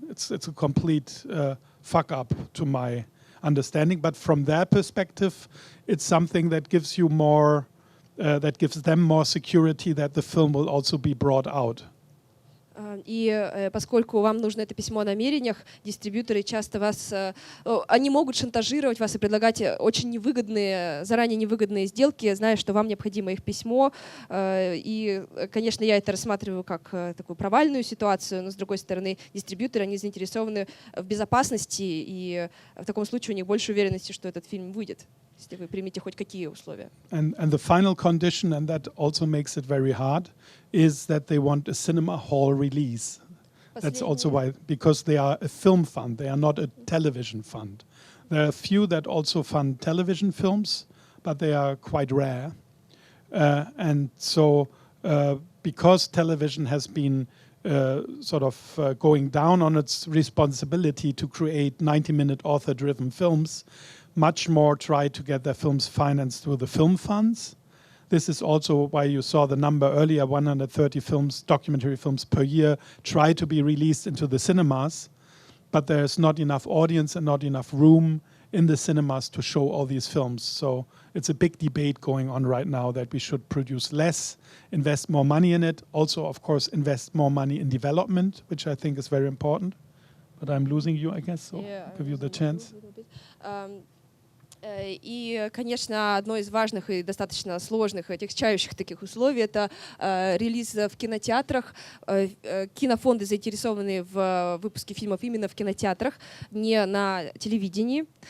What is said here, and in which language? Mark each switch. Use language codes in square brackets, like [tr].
[en] It's a complete fuck up to my understanding. But from their perspective, it's something that gives you more, that gives them more security that the film will also be brought out. [ru] И поскольку вам нужно это письмо о намерениях, дистрибьюторы часто вас, они могут шантажировать вас и предлагать очень невыгодные, заранее невыгодные сделки, зная, что вам необходимо их письмо. И, конечно, я это рассматриваю как такую провальную ситуацию, но, с другой стороны, дистрибьюторы, они заинтересованы в безопасности, и в таком случае у них больше уверенности, что этот фильм выйдет, если вы примете хоть какие условия. [en] And the final condition, and that also makes it very hard, is that they want a cinema hall release. That's also why, because they are a film fund, they are not a television fund. There are a few that also fund television films, but they are quite rare. And so, because television has been going down on its responsibility to create 90-minute author-driven films, much more try to get their films financed through the film funds. This is also why you saw the number earlier, 130 films, documentary films per year, try to be released into the cinemas, but there's not enough audience and not enough room in the cinemas to show all these films. So it's a big debate going on right now that we should produce less, invest more money in it, also, of course, invest more money in development, which I think is very important. But I'm losing you, I guess, so Yeah, give you the chance. [ru] И, конечно, одно из важных и достаточно сложных, отягчающих таких условий — это релиз в кинотеатрах. Кинофонды заинтересованы в выпуске фильмов именно в кинотеатрах, не на телевидении.